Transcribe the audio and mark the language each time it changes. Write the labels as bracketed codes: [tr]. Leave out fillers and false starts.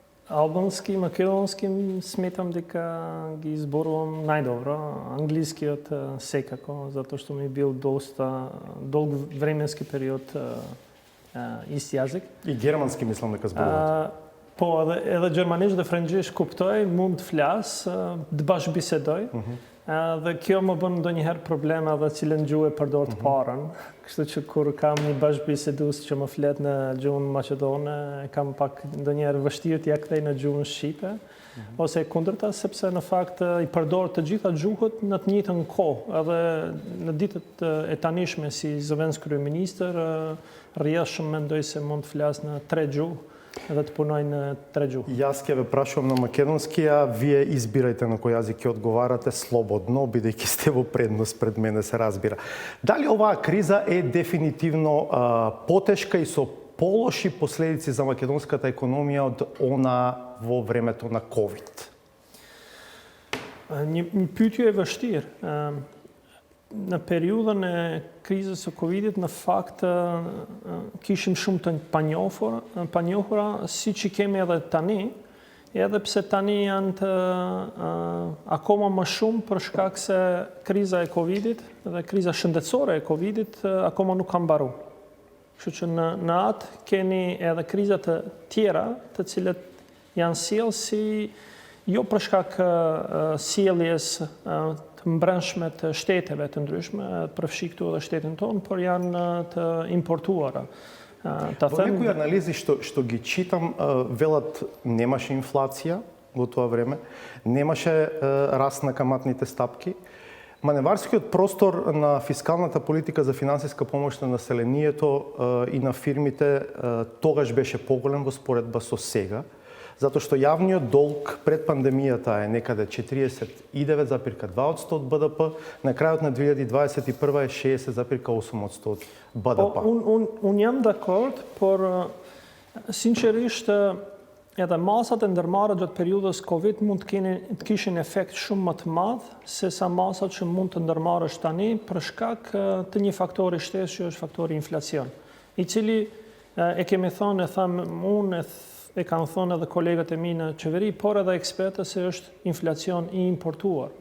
[mk] Албански, македонски сметам дека ги зборувам најдобро. Англискиот секако, затоа што ми бил доста долг временски период ист јазик. И германски мислам дека зборувате. [sq] Edhe gjermanisht dhe frëngjisht kuptoj, mund të flas, të bash bisedoj. Dhe kjo më bën ndonjëherë probleme edhe cilën gjuhë e përdor të parën. Kështu që kur kam një bashkëbisedues që më flet në gjuhën maqedone, kam pak ndonjëherë vështirë t'ia kthej në gjuhën shqipe, ose kundërta, sepse në fakt i përdor të gjitha gjuhët në të njëjtën kohë. Edhe në ditët e tanishme si zëvendës kryeministër, rrjedhshëm mendoj se mund të flas në 3 gjuhë. [mk] Да те поној на 3 gjuhë. Јас ќе ве прашувам на македонски, а вие избирајте на кој јазик ќе одговарате слободно, бидејќи сте во предност пред мене, се разбира. Дали оваа криза е дефинитивно потешка и со полоши последици за македонската економија од она во времето на ковид? [sq] Një pyetje e vështirë. Në periudhën e krizës së Covidit, në fakt kishim shumë të panjohura, siç i kemi edhe tani, edhe pse tani janë të akoma më shumë për shkak se kriza e Covidit dhe kriza shëndetësore e Covidit akoma nuk ka mbaruar. Kështu që në atë keni edhe kriza të tjera, të cilët janë sjellë si jo për shkak sjelljes të mbrëmshme të shteteve të ndryshme, përfshi këtu edhe shtetin tonë, por janë të importuara. [mk] Во некои анализи што ги читам, велат немаше инфлација во тоа време, немаше раст на каматните стапки, Маневарскиот простор на фискалната политика за финансиска помош на населението и на фирмите тогаш беше поголем во споредба со сега, затоа што јавниот долг пред пандемијата е некаде 49,2% од БДП, на крајот на 2021 е 60,8% од БДП. [sq] Unë jam dakord, por sinqerisht edhe masat e ndërmarrë gjatë periudhës Covid mund të kishin efekt shumë më të madh se sa masat që mund të ndërmarrësh tani për shkak të një faktori shtesë që është faktori inflacion, i cili e kemi thonë, e tham unë, e kanë thonë edhe kolegët e mi në qeveri, por edhe ekspertët se është inflacion i importuar.